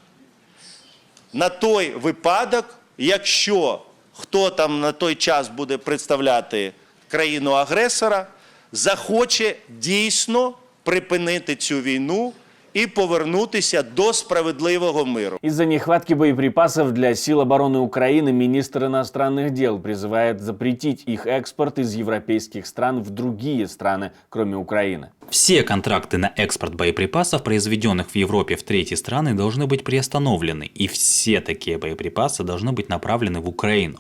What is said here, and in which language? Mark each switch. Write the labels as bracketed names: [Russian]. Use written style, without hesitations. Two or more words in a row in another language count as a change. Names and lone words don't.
[Ukrainian] на той випадок, якщо хто там на той час буде представляти країну-агресора, захоче дійсно припинити цю війну и повернутися до справедливого миру. [Russian] Из-за нехватки боеприпасов для сил обороны Украины министр иностранных дел призывает запретить их экспорт из европейских стран в другие страны, кроме Украины. Все контракты на экспорт боеприпасов, произведенных в Европе в третьи страны, должны быть приостановлены, и все такие боеприпасы должны быть направлены в Украину.